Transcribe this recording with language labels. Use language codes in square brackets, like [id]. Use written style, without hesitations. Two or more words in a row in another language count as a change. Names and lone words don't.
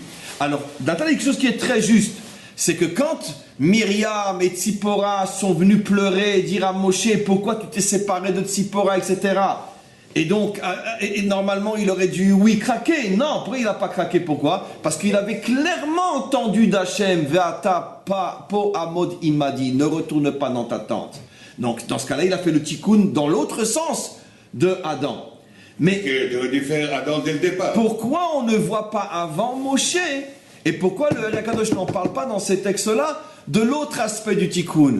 [fr] Alors, Nathan a quelque chose qui est très juste, c'est que quand Myriam et Tzipora sont venus pleurer et dire à Moshe pourquoi tu t'es séparé de Tzipora, etc., et donc, normalement, il aurait dû, oui, craquer. Non, pourquoi il n'a pas craqué? Pourquoi? Parce qu'il avait clairement entendu d'Hachem, [he] Ve'ata po amod imadi, [fr] ne retourne pas dans ta tente. Donc, dans ce cas-là, il a fait le tikkun dans l'autre sens de Adam. Mais il aurait dû faire Adam dès le départ. Pourquoi on ne voit pas avant Moshe? Et pourquoi le Hari Akadosh n'en parle pas dans ces textes-là de l'autre aspect du tikkun?